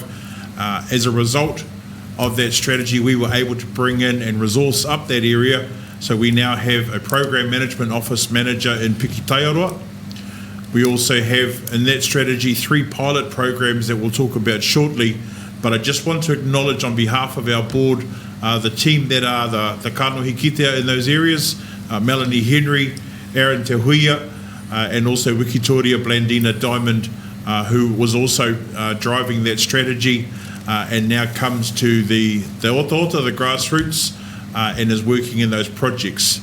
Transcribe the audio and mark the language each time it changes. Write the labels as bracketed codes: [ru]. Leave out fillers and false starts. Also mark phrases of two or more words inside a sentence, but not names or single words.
[en] As a result of that strategy, we were able to bring in and resource up that area. So we now have a program management office manager in Tūwharetoa. We also have in that strategy 3 pilot programs that we'll talk about shortly. But I just want to acknowledge on behalf of our board the team that are the [mi] kanohi kitea [en] in those areas, Melanie Henry, Aaron Te Huia, and also Wikitoria Blandina Diamond, who was also driving that strategy and now comes to the ota, the grassroots, and is working in those projects.